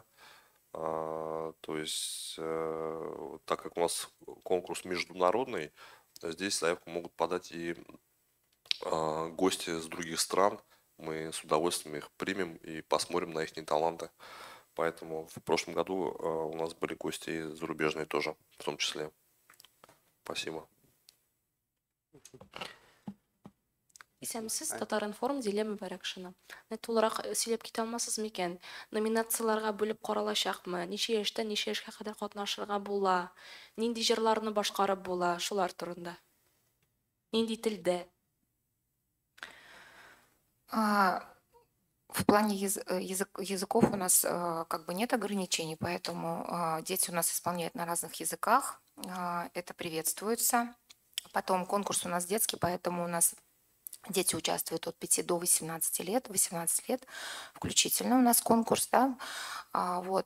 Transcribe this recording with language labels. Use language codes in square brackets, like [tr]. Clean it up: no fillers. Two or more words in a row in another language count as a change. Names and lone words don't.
[ru] То есть, так как у нас конкурс международный, здесь заявку могут подать и гости с других стран. Мы с удовольствием их примем и посмотрим на их таланты. Поэтому в прошлом году у нас были гости зарубежные тоже, в том числе. Спасибо. [tt] Исәмсез Татар-информ Зилә Мөбәрәкшина. Толығырақ сөйләп китә алмассыз микән? Номинацияларга бүлеп каралачакмы? Ничә яшьтән ничә яшькә кадәр катнашырга була? Нинди җырларны башкарып була? Шулар турында. Нинди телдә? [ru] В плане языков у нас как бы нет ограничений, поэтому дети у нас исполняют на разных языках. Это приветствуется. Потом конкурс у нас детский, поэтому у нас дети участвуют от 5 до 18 лет, 18 лет включительно у нас конкурс, да, вот.